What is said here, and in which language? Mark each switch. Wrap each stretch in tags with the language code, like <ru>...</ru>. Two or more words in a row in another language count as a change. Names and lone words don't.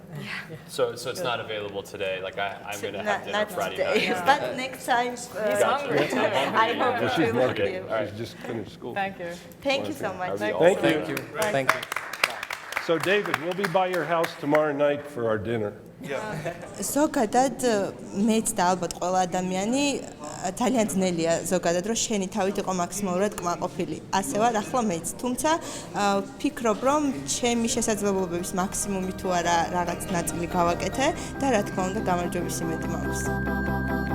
<en>So it's not available today. Like I'm going to have dinner not Friday today, night. but next time. He's hungry too. I hope She's you will marketing. be. She's just finished school. Thank you. Thank you so much. Thank you. Thank you. So David, we'll be by your house tomorrow night for our dinner.</en> <ka>ზოგადად მეც და ალბათ ყველა ადამიანი ძალიან ძნელია ზოგადად რომ შენი თავით იყო მაქსიმალურად კმაყოფილი. ასე ვარ ახლა მეც. თუმცა ვფიქრობ რომ ჩემი შესაძლებლობების მაქსიმუმი თუ არა რაღაც ნაწილი გავაკეთე და რა თქმა უნდა გამარჯვების იმედი მაქვს.</ka>